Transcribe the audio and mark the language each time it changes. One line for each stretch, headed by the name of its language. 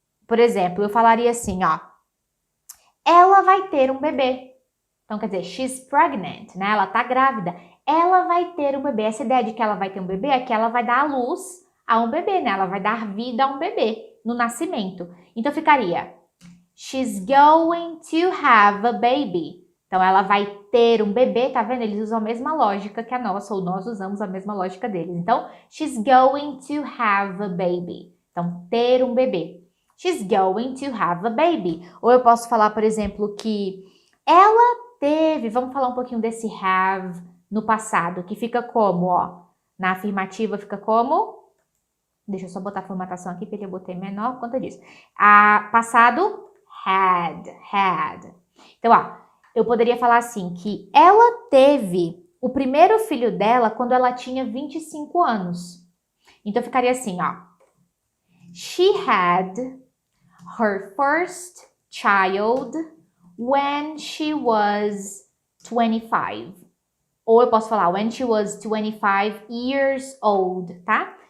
Portuguese: Por exemplo, eu falaria assim, ó. Ela vai ter um bebê. Então, quer dizer,
English: she's pregnant,
Portuguese: né? Ela tá grávida. Ela vai ter um bebê. Essa ideia de que ela vai ter um bebê é que ela vai dar à luz a um bebê, né? Ela vai dar vida a um bebê no nascimento. Então, ficaria
English: she's going to have a baby.
Portuguese: Então, ela vai ter um bebê, tá vendo? Eles usam a mesma lógica que a nossa, ou nós usamos a mesma lógica deles.
English: Então, she's going to have a baby.
Portuguese: Então, ter um bebê.
English: She's going to have a baby.
Portuguese: Ou eu posso falar, por exemplo, que ela teve, vamos falar um pouquinho desse have no passado, que fica como, ó, na afirmativa fica como, deixa eu só botar a formatação aqui, porque eu botei menor por conta disso. Passado, had. Então, ó, eu poderia falar assim, que ela teve o primeiro filho dela quando ela tinha 25 anos. Então, ficaria assim, ó.
English: She had her first child when she was 25.
Portuguese: Ou eu posso falar
English: when she was 25 years old,
Portuguese: tá?